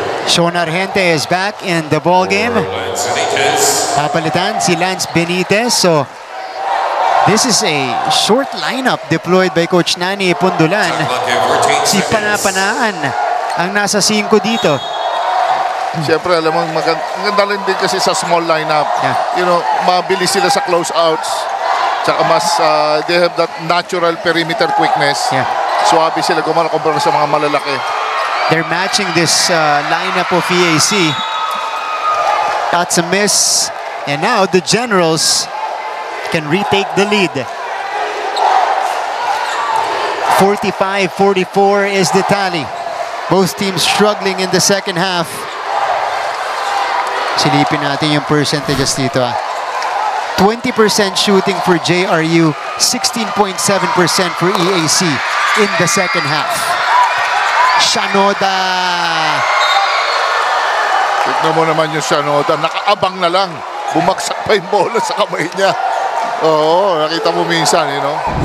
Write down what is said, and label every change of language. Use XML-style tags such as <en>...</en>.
<en>Sean Argente is back in the ball game.</en> <tl>Papalitan si Lance Benitez.</tl> <en>So this is a short lineup deployed by Coach Nani Pundulan.</en> <tl>Si Panapanaan ang nasa 5 dito. Siyempre, alam mo, maganda rin din kasi sa small lineup.</tl> <en>You know,</en> <tl>mabilis sila sa closeouts. Tsaka mas,</tl> <en>they have that natural perimeter quickness.</en> <tl>Suwabe sila gumana kumpara sa mga malalaki.</tl> <en>They're matching this lineup of EAC. That's a miss. And now the Generals can retake the lead. 45-44 is the tally. Both teams struggling in the second half.</en> <tl>Silipin natin yung percentages dito.</tl> <en>20% shooting for JRU, 16.7% for EAC in the second half. Shanoda.</en> <tl>Tignan mo naman yung Shanoda. Nakaabang na lang. Bumaksak pa yung bola sa kamay niya. Oo, nakita mo minsan,</tl> <en>you know.</en>